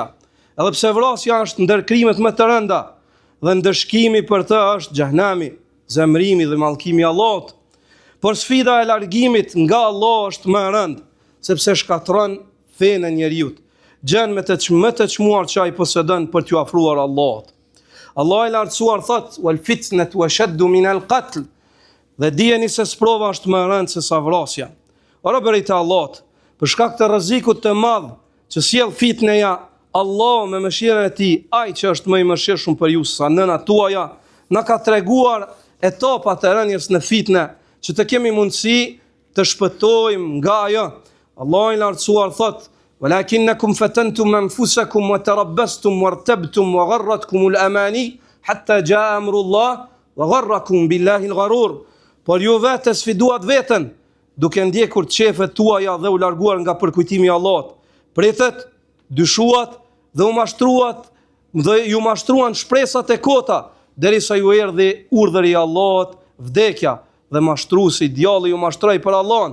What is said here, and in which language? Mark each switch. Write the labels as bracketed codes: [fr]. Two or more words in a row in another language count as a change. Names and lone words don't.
[sq] Edhe pse vrasja është ndër krimet më të rënda dhe ndëshkimi për të është xhehenami, zemrimi dhe mallkimi i Allahut. Por sfida e largimit nga Allah është më e rëndë, sepse shkatron fenë e njeriu. Gjën më të çmuar që ai posedon për t'u afruar Allahut. Allah i lartësuar thot: [ar] "والفتنة أشد من القتل." [sq] Dhe dijeni se sprova është më e rëndë se sa vrasja. O robërit e Allahut, për shkak të rrezikut të madh që sjell fitneja, Allah me mëshirën e tij, ai që është më i mëshirshëm për ju sa nënat tuaja, na ka treguar etapat e rënies në fitne, që të kemi mundësi të shpëtojmë nga ajo. Allah i lartësuar thot: [ar] "ولكنكم فتنتم أنفسكم وتربصتم وارتبتم وغرتكم الأماني حتى جاء أمر الله وغركم بالله الغرور." [sq] Por ju vetë sfiduat veten, duke ndjekur qefet tuaja dhe u larguar nga përkujtimi i Allahut. Pritet, dyshuat dhe ju mashtruan shpresat e kota, derisa ju erdhi urdhri i Allahut, vdekja, dhe mashtruesi djalli ju mashtroi për Allahun.